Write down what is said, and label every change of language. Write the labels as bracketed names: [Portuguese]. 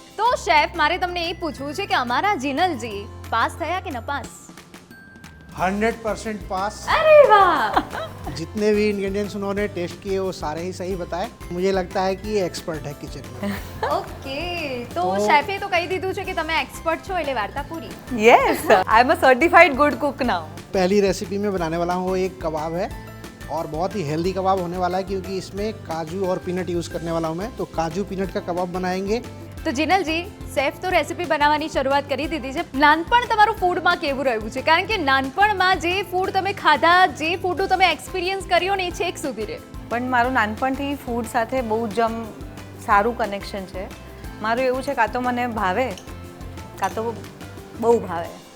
[Gujarati] તો શેફ, મારે તમને એ પૂછવું છે કે અમારા જીનલજી પાસ થયા કે નપાસ? [Hindi] 100% पास। अरे वाह, जितने भी इंग्रेडिएंट्स उन्होंने टेस्ट किए वो सारे ही सही बताए। मुझे लगता है कि ये एक्सपर्ट है किचन में। [Gujarati] ઓકે, તો શેફે તો કહી દીધું છે કે તમે એક્સપર્ટ છો, એટલે વાર્તા પૂરી. [English] Yes, I'm a certified good cook now. [Hindi] पहली रेसिपी में बनाने वाला हूँ वो एक कबाब है और बहुत ही हेल्दी कबाब होने वाला है क्योंकि इसमें काजू और पीनट यूज़ करने वाला हूँ मैं। तो काजू पीनट का कबाब बनाएंगे। [Gujarati] તો જીનલજી, શેફ તો રેસીપી બનાવવાની શરૂઆત કરી દીધી છે. નાનપણ તમારું ફૂડમાં કેવું રહ્યું છે? કારણ કે નાનપણમાં જે ફૂડ તમે ખાધા, જે ફૂડનું તમે એક્સપિરિયન્સ કર્યો ને, એ છેક સુધી રહે. પણ મારું નાનપણથી ફૂડ સાથે બહુ જ સારું કનેક્શન છે. મારું એવું છે, કાં તો મને ભાવે કાં તો બહુ ભાવે.